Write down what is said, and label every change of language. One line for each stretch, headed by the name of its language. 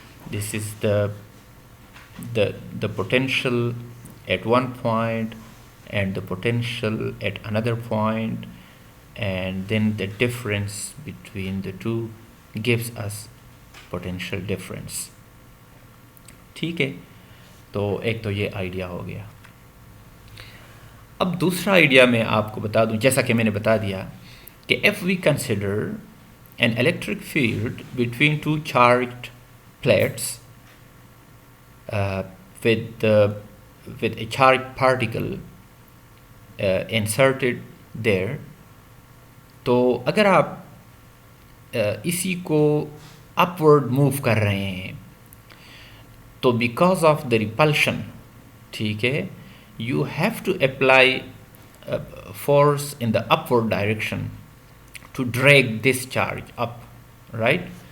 English: This is the potential at one point and the potential at another point, and then the difference between the two gives us potential difference.
Urdu: ٹھیک ہے تو ایک تو یہ idea ہو گیا. اب دوسرا آئیڈیا میں آپ کو بتا دوں جیسا کہ میں نے بتا دیا کہ
English: if we consider an electric field between two charged plates with a charged particle inserted there,
Urdu: تو اگر آپ اسی کو
English: upward move
Urdu: کر رہے ہیں تو
English: because of the repulsion
Urdu: ٹھیک ہے
English: you have to apply force in the upward direction to drag this charge up, right?